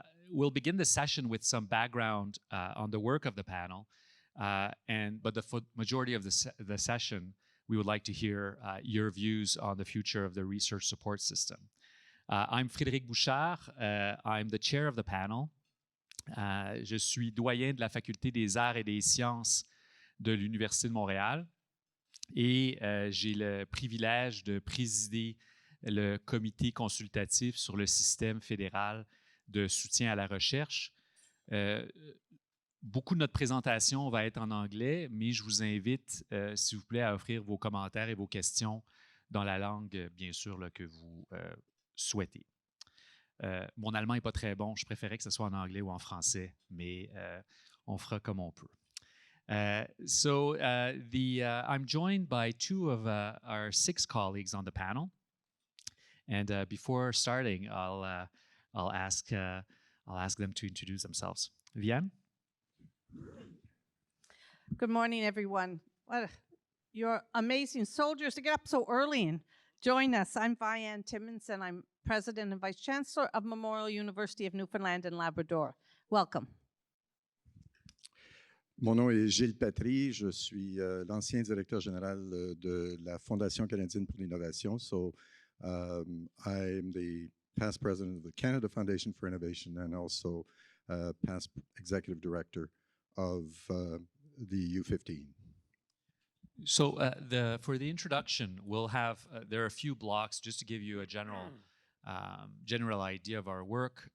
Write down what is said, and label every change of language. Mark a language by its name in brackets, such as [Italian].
[English] We'll begin the session with some background on the work of the panel, but the majority of the session, we would like to hear your views on the future of the research support system. I'm Frédéric Bouchard. I'm the chair of the panel. [French] Je suis doyen de la Faculté des Arts et des Sciences de l'Université de Montréal et j'ai le privilège de présider le comité consultatif sur le système fédéral de soutien à la recherche. Beaucoup de notre présentation va être en anglais, mais je vous invite, s'il vous plaît, à offrir vos commentaires et vos questions dans la langue, bien sûr, là, que vous souhaitez. Mon allemand n'est pas très bon, je préférais que ce soit en anglais ou en français, mais on fera comme on peut. [English] I'm joined by two of our 6 colleagues on the panel. And before starting, I'll ask them to introduce themselves. Vianne? Good morning, everyone. You're amazing soldiers to get up so early and join us. I'm Vianne Timmins, and I'm President and Vice Chancellor of Memorial University of Newfoundland and Labrador. Welcome. [French] Mon nom est Gilles Patry. Je suis l'ancien directeur général de la Fondation canadienne pour l'innovation. [English] So I'm the past president of the Canada Foundation for Innovation and also past executive director of the U15. So for the introduction, we'll have, there are a few blocks just to give you a general idea of our work.